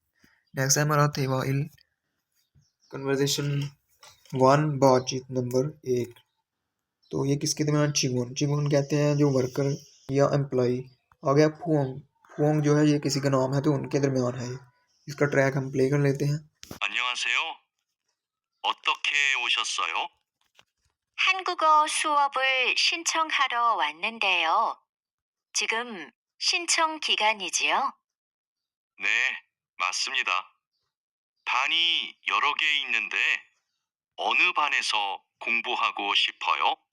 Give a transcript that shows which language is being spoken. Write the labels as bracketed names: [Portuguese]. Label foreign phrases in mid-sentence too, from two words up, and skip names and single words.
[Hindi] नेक्स्ट है हमारा [Korean] 대화 일 [Hindi] कन्वर्सेशन 1, बातचीत नंबर 1। तो ये किसके दरमियान, चिगुन, चिगुन कहते हैं जो वर्कर या एम्प्लॉय। आ गया फुओंग, फुओंग जो है ये किसी का नाम है, तो उनके दरमियान है। इसका ट्रैक हम प्ले कर लेते हैं। [Korean] 안녕하세요. 어떻게 오셨어요? 한국어 수업을 신청하러 왔는데요. 지금 신청 기간이지요? 네, 맞습니다. 반이 여러 개 있는데 어느 반에서 공부하고 싶어요?